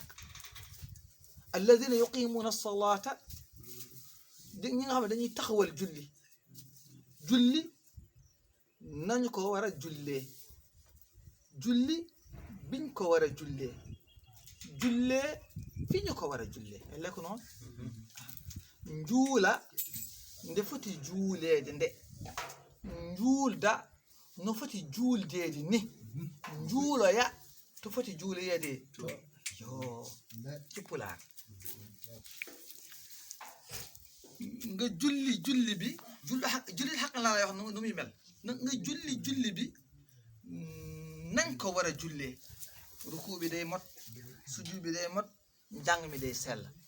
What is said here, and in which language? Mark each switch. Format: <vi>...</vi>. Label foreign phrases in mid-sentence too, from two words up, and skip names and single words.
<ar>الذين يقيمون الصلاة,</ar> <wo>ñi nga xam ne dañuy taxawal julli nañu ko war a jullee, julli biñ ko war a jullee fi ñu ko war a jullee. lekk noonu</wo> <ff>njuula nde foti juuleede nde njuulda no foti juuldeede ni njuuloya to foti juuleede yo</ff> <wo>ci pulaar. nga julli bi julli xaq laa lay wax nu muy mel na nga julli bi nañ ko war a jullee ruku bi day mot sujud bi day mot njàng mi day sell</wo>